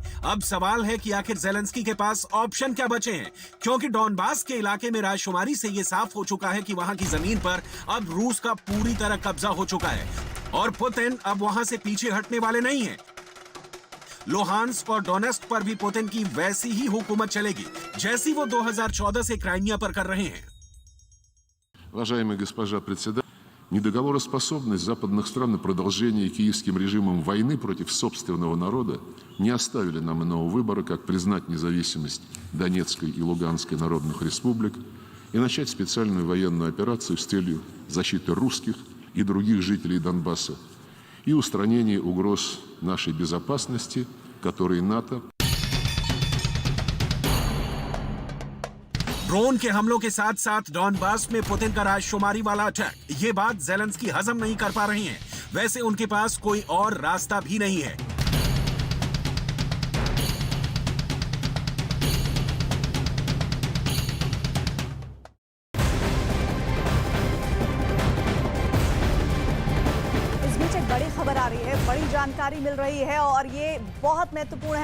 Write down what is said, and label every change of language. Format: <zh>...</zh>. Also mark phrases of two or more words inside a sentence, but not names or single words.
<hi>अब सवाल है कि आखिर ज़ेलेंस्की के पास ऑप्शन क्या बचे हैं, क्योंकि डॉनबास के इलाके में रायशुमारी से यह साफ हो चुका है कि वहां की जमीन पर अब रूस का पूरी तरह कब्जा हो चुका है और पुतिन अब वहां से पीछे हटने वाले नहीं हैं। लोहान्स्क और डोनेस्क पर भी पुतिन की वैसी ही हुकूमत चलेगी जैसी वो 2014 से क्राइमिया पर कर रहे हैं।</hi> <ru>Уважаемая госпожа председатель, недоговороспособность западных стран и продолжение киевским режимом войны против собственного народа не оставили нам иного выбора, как признать независимость Донецкой и Луганской народных республик и начать специальную военную операцию с целью защиты русских и других жителей Донбасса и устранения угроз нашей безопасности, которые НАТО</ru> <hi>ड्रोन के हमलों के साथ साथ डॉनबास में पुतिन का राजशुमारी वाला अटैक, ये बात ज़ेलेंस्की हजम नहीं कर पा रही हैं। वैसे उनके पास कोई और रास्ता भी नहीं है। बड़ी खबर आ रही है, बड़ी जानकारी मिल रही है और ये बहुत महत्वपूर्ण है।</hi>